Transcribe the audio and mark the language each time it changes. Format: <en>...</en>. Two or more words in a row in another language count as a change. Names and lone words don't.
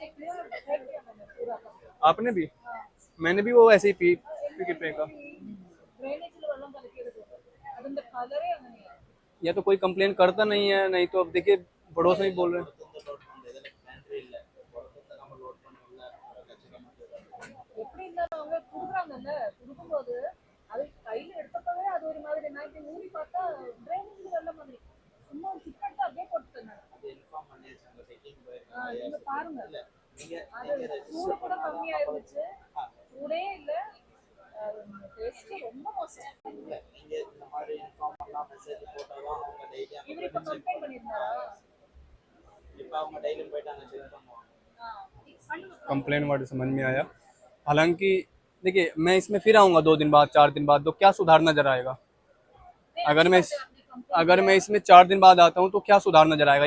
<hi>आपने भी? मैंने भी वो ऐसे ही पी के फेंका। या तो कोई कंप्लेन करता नहीं है, नहीं तो अब देखिए पड़ोस में ही बोल रहे हैं।</hi> <ta>சொன்னாங்கல்ல கொடுக்கும்போது அது கையில எடுத்தப்பவே அது ஒரு மாதிரி நான் இப்படி மூடி பார்த்தா ட்ரைனிங் வெள்ள மாதிரி சும்மா ஒரு சிக்கெட் அப்படியே போட்டு தந்தாங்க. நீங்க பாருங்க அது சூடு கூட கம்மியா இருந்துச்சு, சூடே இல்ல, டேஸ்ட் ரொம்ப மோசம். இவர் இப்ப கம்ப்ளைண்ட் பண்ணிருந்தாரா?</ta> <en>complain word</en> <hi>समझ में आया। हालांकि देखिए मैं इसमें फिर आऊँगा 2 दिन बाद 4 दिन बाद, तो क्या सुधार नजर आएगा? अगर मैं इसमें 4 दिन बाद आता हूँ तो क्या सुधार नजर आएगा?</hi>